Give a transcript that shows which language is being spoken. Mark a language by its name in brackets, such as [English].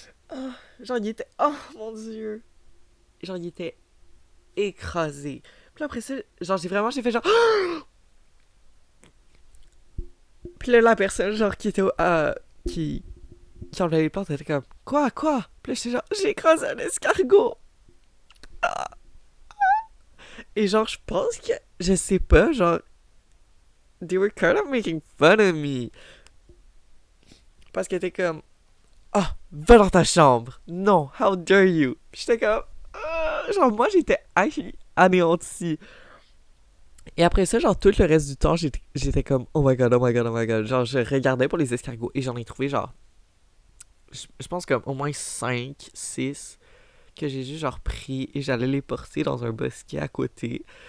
[French] Oh, genre, il était. Oh mon dieu. Genre, il était écrasé. Puis là, après ça, genre, j'ai fait genre. Puis là, la personne, genre, qui était qui enlevait les plantes, elle était comme, quoi? Puis là, j'étais genre, j'ai écrasé un escargot. Et genre, je pense que, je sais pas, genre, [English] they were kind of making fun of me. [French] Parce qu'elle était comme, ah, va dans ta chambre. Non, [English] how dare you. [French] Puis j'étais comme, genre, moi, j'étais anéanti. Et après ça, genre, tout le reste du temps, j'étais comme, [English] oh my god, oh my god, [French] oh my god. Genre, je regardais pour les escargots et j'en ai trouvé, genre, je pense comme au moins 5 6 que j'ai juste, genre, pris et j'allais les porter dans un bosquet à côté.